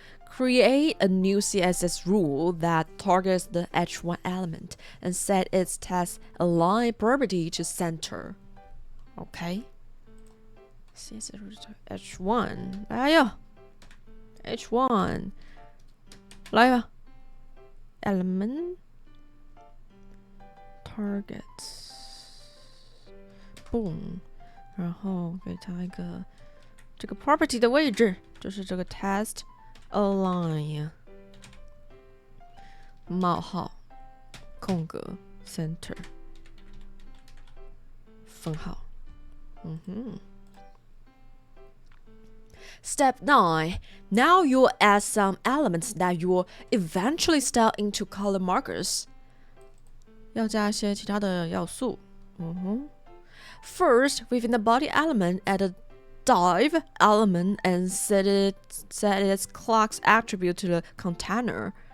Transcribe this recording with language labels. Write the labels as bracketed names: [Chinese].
[English] Create a new CSS rule that targets the H1 element and set its text align property to center. OK. CSS H1 [Chinese] 来呀 [English] ，H1 [Chinese] 来吧 [English] ，element targets [Chinese] boom， 然后给它一个这个 property 的位置，就是这个 text align 冒号空格 center 分号 [English] Step 9. Now you'll add some elements that you'll eventually style into color markers. [Chinese] 要加一些其他的要素。 [English] First, within the body element, add a div element and set its class attribute to the container.